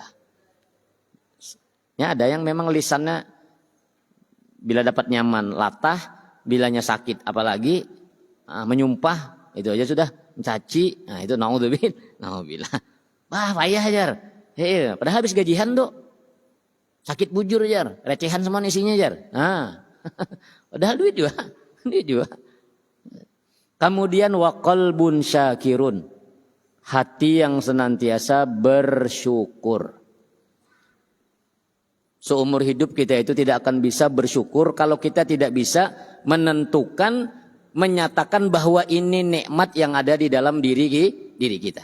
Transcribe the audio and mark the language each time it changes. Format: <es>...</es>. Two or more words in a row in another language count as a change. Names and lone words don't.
<id>Ya, ada yang memang lisannya bila dapat nyaman latah, bilanya sakit apalagi menyumpah, itu aja sudah mencaci. Nah itu naudzubillah. Wah payah jar. Padahal habis gajian tuh sakit bujur jar, recehan semua isinya jar. Nah padahal duit juga. Kemudian</id> <ar>وقلب شاكر,</ar> <id>hati yang senantiasa bersyukur. Seumur hidup kita itu tidak akan bisa bersyukur kalau kita tidak bisa menentukan, menyatakan bahwa ini nikmat yang ada di dalam diri kita.</id>